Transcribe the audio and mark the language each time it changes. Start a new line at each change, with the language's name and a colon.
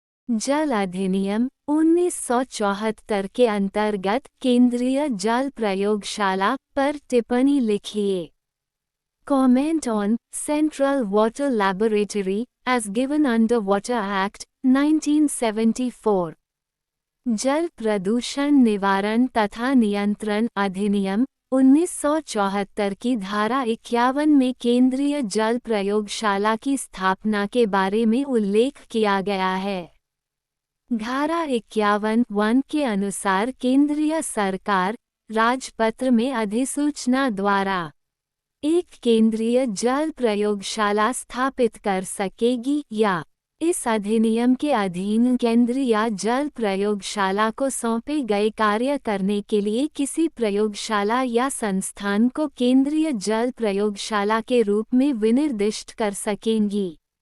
Hindi: जल अधिनियम 1974 के अंतर्गत केंद्रीय जल प्रयोगशाला पर टिप्पणी लिखिए।
English: Comment on Central Water Laboratory as given under Water Act 1974।
Hindi: जल प्रदूषण निवारण तथा नियंत्रण अधिनियम 1974 की धारा 51 में केंद्रीय जल प्रयोगशाला की स्थापना के बारे में उल्लेख किया गया है। धारा 51(1) के अनुसार केंद्रीय सरकार राजपत्र में अधिसूचना द्वारा एक केंद्रीय जल प्रयोगशाला स्थापित कर सकेगी या इस अधिनियम के अधीन केंद्रीय जल प्रयोगशाला को सौंपे गए कार्य करने के लिए किसी प्रयोगशाला या संस्थान को केंद्रीय जल प्रयोगशाला के रूप में विनिर्दिष्ट कर सकेंगी।